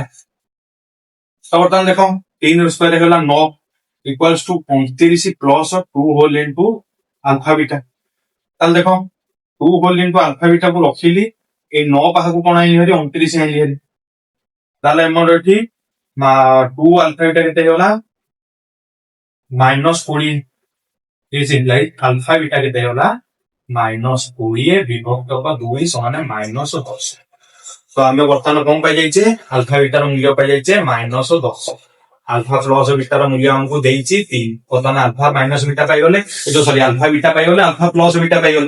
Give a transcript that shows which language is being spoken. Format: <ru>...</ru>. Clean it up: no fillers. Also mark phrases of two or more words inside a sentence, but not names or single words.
<or>ତ ବର୍ତ୍ତମାନ ଦେଖ 3 ର ସ୍କୋୟାର ହେଇଗଲା 9</or> <en>equals to 29 plus 2 whole into alpha beta.</en> <or>ତାହେଲେ ଦେଖ</or> <en>2 whole into alpha beta</en> <or>କୁ ରଖିଲି, এই 9 ପାଖକୁ କଣ ଆଇଲି ହେରି? 29 ଆଇଲି ହେରି। ତାହେଲେ ଆମର ଏଠି 2 ଆଲଫା ବିଟା କେତେ ହେଇଗଲା?</or> <en>ମାଇନସ 20। This implies alpha beta</en> <or>କେତେ ହେଇଗଲା? ମାଇନସ 20 ବିଭକ୍ତ 2 ସମାନ ମାଇନସ 10। ତ ଆମେ ବର୍ତ୍ତମାନ କଣ ପାଇଯାଇଛେ? ଆଲଫା ବିଟାର ମୂଲ୍ୟ ପାଇଯାଇଛେ ମାଇନସ 10। ଆଲଫା ପ୍ଲସ ବିଟାର ମୂଲ୍ୟ ଆମକୁ ଦେଇଛି 3। ବର୍ତ୍ତମାନ ଆଲଫା ମାଇନସ ବିଟା ପାଇଗଲେ, ଏ ଯୋଉ ସରି ଆଲଫା ବିଟା ପାଇଗଲେ, ଆଲଫା ପ୍ଲସ ବିଟା ପାଇଗଲେ।</or>